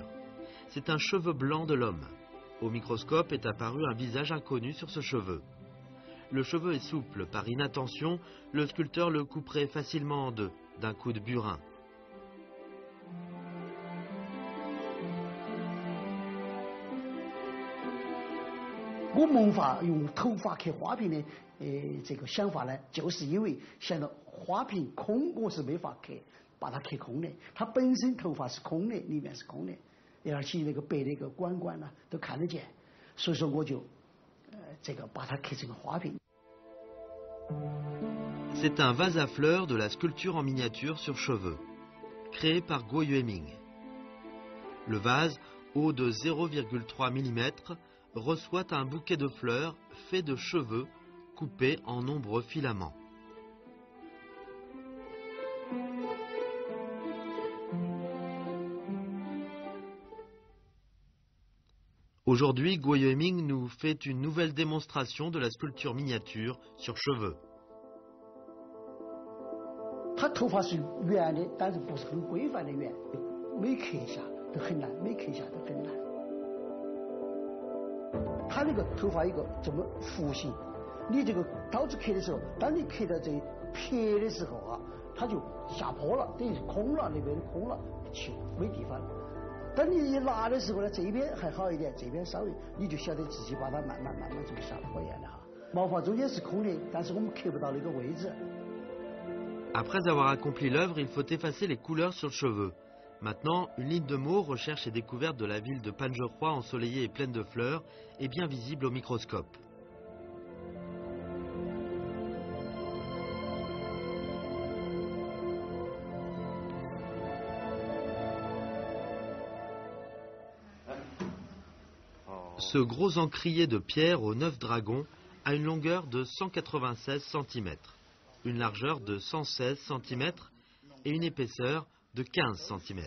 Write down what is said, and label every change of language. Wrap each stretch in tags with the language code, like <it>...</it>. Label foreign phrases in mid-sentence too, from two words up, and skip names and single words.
<fr>C'est un cheveu blanc de l'homme. Au microscope est apparu un visage inconnu sur ce cheveu. Le cheveu est souple, par inattention, le sculpteur le couperait facilement en deux, d'un coup de burin.</fr> <zh>Je 萌发用头发刻花瓶的这个想法呢，就是因为想到花瓶空我是没法刻，把它刻空的，它本身头发是空的，里面是空的，而且那个白的一个管管呢都看得见，所以说我就这个把它刻成个花瓶。 C'est un vase à fleurs de la sculpture en miniature sur cheveux, créé par Guo-Yueming. Le vase, haut de 0,3 mm, reçoit un bouquet de fleurs fait de cheveux coupés en nombreux filaments. Aujourd'hui, Guo-Yueming nous fait une nouvelle démonstration de la sculpture miniature sur cheveux. 他头发是圆的，但是不是很规范的圆，没刻下。都很难，每刻下都很难。他那个头发一个这么弧形，你这个刀子刻的时候，当你刻到这撇的时候啊，它就下坡了，等于是空了，那边空了，去没地方了。等你一拿的时候呢，这边还好一点，这边稍微你就晓得自己把它慢慢这么下坡一样的哈。毛发中间是空的，但是我们刻不到那个位置。</zh> <fr>Après avoir accompli l'œuvre, il faut effacer les couleurs sur le cheveu. Maintenant, une ligne de mots, recherche et découverte de la ville de Pangeroi ensoleillée et pleine de fleurs, est bien visible au microscope. Ce gros encrier de pierre aux 9 dragons a une longueur de 196 cm, une largeur de 116 cm et une épaisseur de 15 cm.</fr>